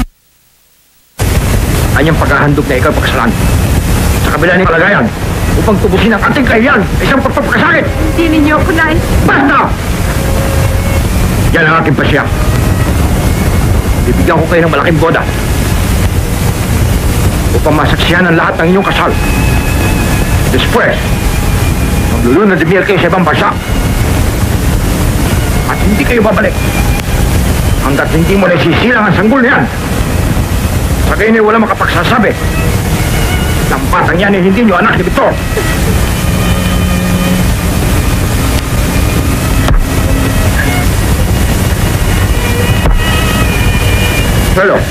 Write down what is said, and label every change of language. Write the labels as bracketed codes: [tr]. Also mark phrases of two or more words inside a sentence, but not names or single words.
[tl] Kanyang paghahandog na ikaw pagkasalan sa kabila ng kalagayan upang tubusin ang ating kahiyan ay isang pagpapakasakit. Hindi ninyo ako nais. Basta! Yan ang aking pasya. Bibigyan ko kayo ng malaking boda upang masaksihan ang lahat ng inyong kasal. Después, maglulunod [es] de miel [tl] kayo sa ibang bansa. At hindi kayo babalik hanggat hindi mo naisisilang ang sanggol niyan. Sa gayon ay wala makapagsasabi ng batang yan ay hindi nyo anak ni Victor. Hello.